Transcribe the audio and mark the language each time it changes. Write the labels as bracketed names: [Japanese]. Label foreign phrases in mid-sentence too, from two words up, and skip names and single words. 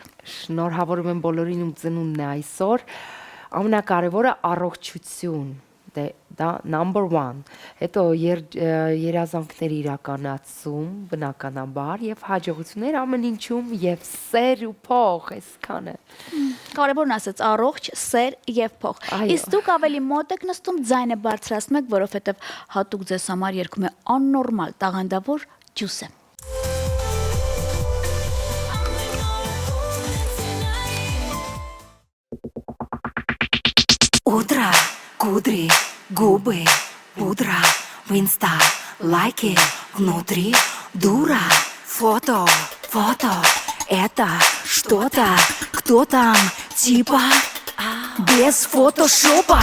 [Armenian] Շնորհավորում եմ բոլորին ում ծնունդն է այսօր։ Ամենակարևորը առողջություն։ Դե դա number 1։ Հետո երազանքներ իրականացում, բնականաբար եւ հաջողություններ ամեն ինչում եւ սեր ու փող, այսքանը։ Կարևորն ասած առողջ, սեր եւ փող։ Իսկ դուք ավելի մոտ եք նստում, ձայնը բարձրացնում եք, որովհետեւ հատուկ ձեզ համար երգում է աննորմալ տաղանդավոր ջուսը։ [Russian] Утро, кудри, губы, пудра, в инста, лайки, внутри, дура, фото, это что-то, кто там, типа, без фотошопа.